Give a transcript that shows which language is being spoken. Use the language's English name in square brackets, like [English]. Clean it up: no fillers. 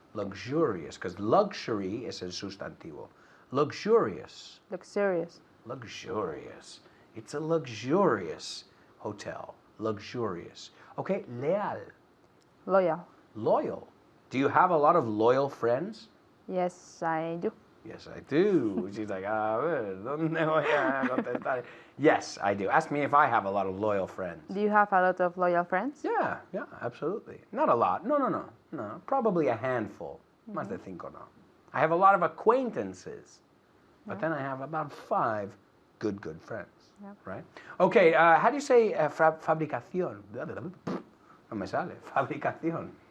[English] Luxurious, because luxury is [Spanish] el sustantivo. [English] Luxurious. Luxurious. Luxurious. It's a luxurious hotel. Luxurious. Okay, leal. Loyal. Loyal. Do you have a lot of loyal friends? Yes, I do. Yes, I do. [Spanish] She's like, a ver, ¿dónde voy a contestar? [English] Yes, I do. Ask me if I have a lot of loyal friends. Do you have a lot of loyal friends? Yeah, absolutely. Not a lot. No. Probably a handful. [Spanish] Más de 5 no. [English] I have a lot of acquaintances. But then I have about 5 good friends. Yeah. Right? Okay, how do you say fabricación? [Spanish] No me sale. [English] Fabricación.